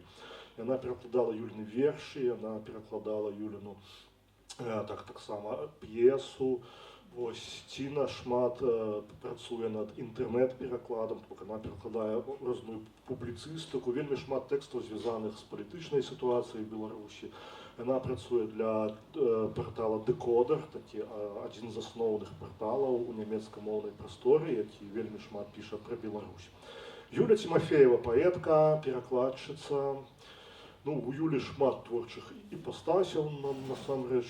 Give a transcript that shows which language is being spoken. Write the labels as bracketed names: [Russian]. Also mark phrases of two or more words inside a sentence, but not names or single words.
[Ukrainian] Вона перекладала Юліни вірші, вона перекладала Юліну так само п'єсу. Ось Тіна шмат працює над інтернет-перекладом, вона перекладає різну публіцистику, вельми шмат текстів зв'язаних з політичною ситуацією в Білорусі. [Belarusian] Яна працуе для партала Decoder, такі адзін з асноўных парталаў у нямецкамоўнай прасторы, які вельмі шмат піша пра Беларусь. Юля Тимофеева, паэтка, перакладчыца. Ну, у Юлі шмат творчых іпастасяў, насамрэч.